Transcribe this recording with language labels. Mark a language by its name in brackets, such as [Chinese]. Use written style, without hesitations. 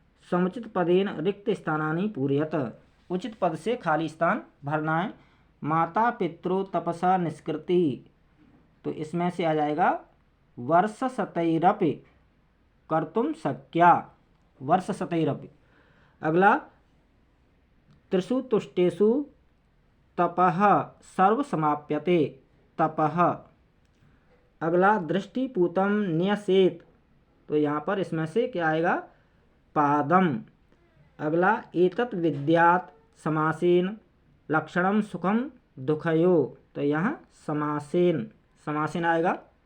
[Sanskrit] समुचित पदेन रिक्त स्थानानि पूरयत। [Hindi] उचित पद से खाली स्थान भरना है। [Sanskrit] माता पितरो तपसा निष्कृति, [Hindi] तो इसमें से आ जाएगा [Sanskrit] वर्ष शतैरपि कर्तुम शक्या, वर्ष शतैरपि। अगला त्रिषु तुष्टेषु तपः सर्व समाप्यते, तपः। [Hindi] अगला [Sanskrit] दृष्टिपूतम न्यसेत, [Hindi] तो यहाँ पर इसमें से क्या आएगा, पादम। [Sanskrit] अगला एतत् विद्यात् समासेन लक्षणम सुखम दुखयो, [Hindi] तो यहाँ [Sanskrit] समासेन, समासेन आएगा।